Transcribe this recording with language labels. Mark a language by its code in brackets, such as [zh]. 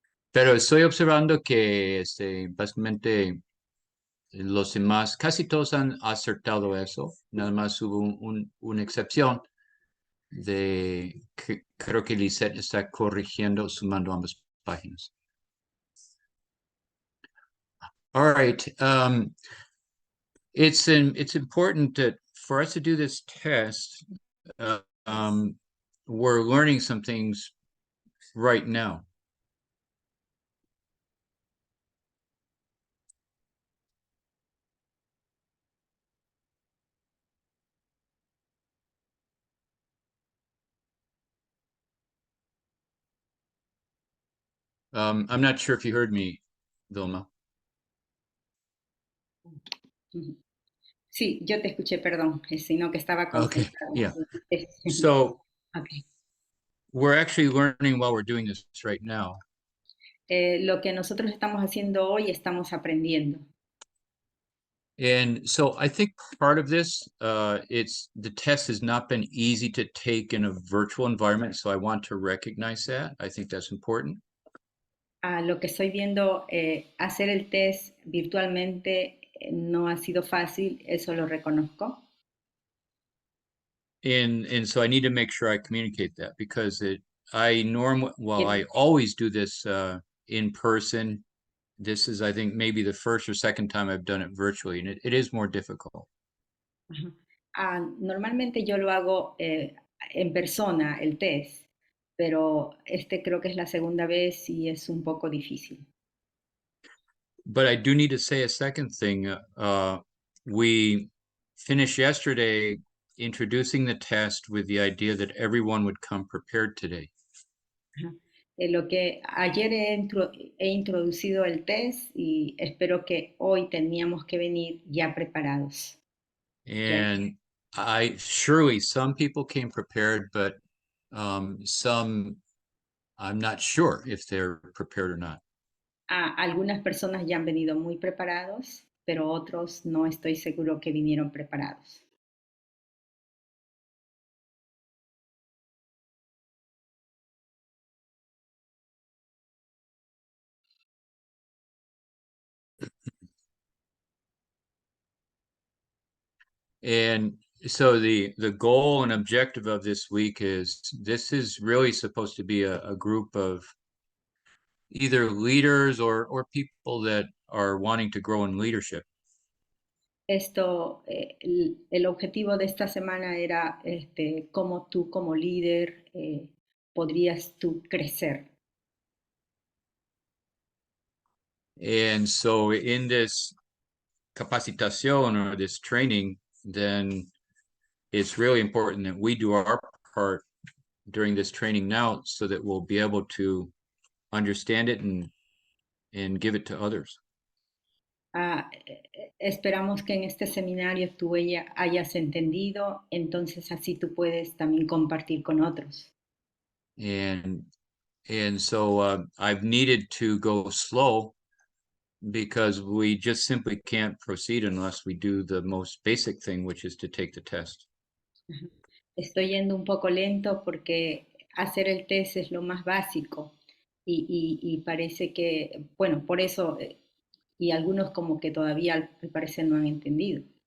[es] Pero estoy observando que básicamente los demás, casi todos han acertado eso. Nada más hubo una excepción que creo que Lisette está corrigiendo, sumando ambas páginas. [en] All right. It's important that for us to do this test, uh, um, we're learning some things right now. I'm not sure if you heard me, Vilma. [es] Sí, yo te escuché, perdón, sino que estaba [en] Okay, [es] concentrada. [en] yeah. So Okay. we're actually learning while we're doing this right now. [es] Lo que nosotros estamos haciendo hoy, estamos aprendiendo. [en] And so I think part of this, the test has not been easy to take in a virtual environment. So I want to recognize that. I think that's important. [es] Lo que estoy viendo, hacer el test virtualmente no ha sido fácil, eso lo reconozco. [en] And so I need to make sure I communicate that because I [es] Bien. [en] always do this in person. This is, I think, maybe the first or second time I've done it virtually, and it is more difficult. [es] Normalmente yo lo hago en persona, el test, pero creo que es la segunda vez y es un poco difícil. [en] But I do need to say a second thing. We finished yesterday introducing the test with the idea that everyone would come prepared today. [es] Lo que ayer he introducido el test y espero que hoy teníamos que venir ya preparados. [en] And surely some people came prepared, but some, I'm not sure if they're prepared or not. [es] Algunas personas ya han venido muy preparados, pero otros no estoy seguro que vinieron preparados. [en] And so the goal and objective of this week is, this is really supposed to be a group of either leaders or people that are wanting to grow in leadership. [es] Esto, el objetivo de esta semana era cómo tú como líder podrías tú crecer. [en] And so in this capacitación or this training, then it's really important that we do our part during this training now so that we'll be able to understand it and give it to others. [es] Esperamos que en este seminario tú hayas entendido, entonces así tú puedes también compartir con otros. [en] And so I've needed to go slow because we just simply can't proceed unless we do the most basic thing, which is to take the test. [es] Estoy yendo un poco lento porque hacer el test es lo más básico y parece que, bueno, por eso, y algunos como que todavía al parecer no han entendido.